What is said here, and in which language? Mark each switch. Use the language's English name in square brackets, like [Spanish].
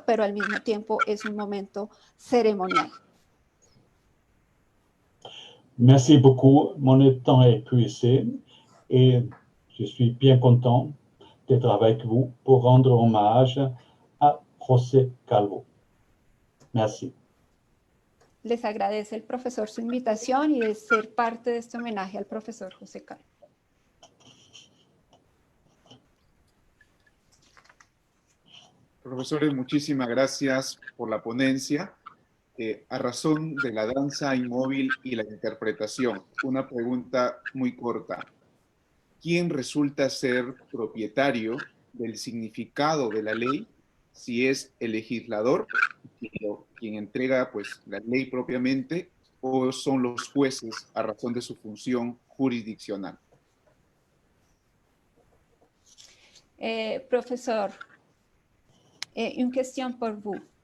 [Spanish] Pero al mismo tiempo es un momento ceremonial. [French] Merci beaucoup. Mon temps est épuisé et je suis bien content d'être avec vous pour rendre hommage à José Calvo. Merci. [Spanish] Les agradece el profesor su invitación y de ser parte de este homenaje al profesor José Calvo. Profesores, muchísimas gracias por la ponencia. A razón de la danza inmóvil y la interpretación, una pregunta muy corta. ¿Quién resulta ser propietario del significado de la ley? Si es el legislador, quien entrega pues, la ley propiamente, o son los jueces a razón de su función jurisdiccional. [French] Professeur, une question pour vous.